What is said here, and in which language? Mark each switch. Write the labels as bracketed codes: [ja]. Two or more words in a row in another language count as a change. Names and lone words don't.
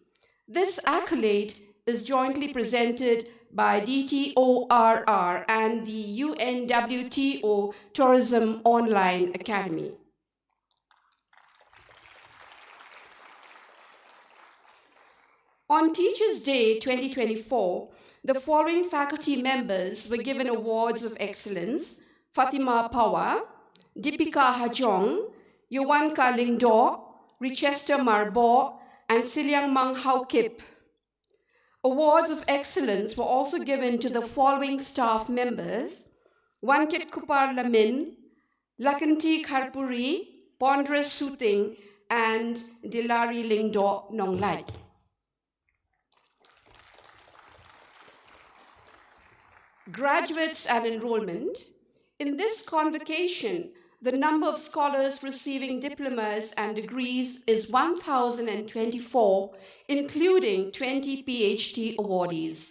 [en] This accolade is jointly presented by DTORR and the UNWTO Tourism Online Academy. On Teachers' Day 2024, the following faculty members were given awards of excellence: Fatima Pawa, Deepika Hajong, Yuwanka Lingdo, Richester Marbo, and Siliang Mang Hau Kip. Awards of excellence were also given to the following staff members: Wankit Kupar Lamin, Lakanti Kharpuri, Ponderous Suting, and Dilari Lingdo Nonglai. Graduates and enrollment. In this convocation, the number of scholars receiving diplomas and degrees is 1,024, including 20 PhD awardees.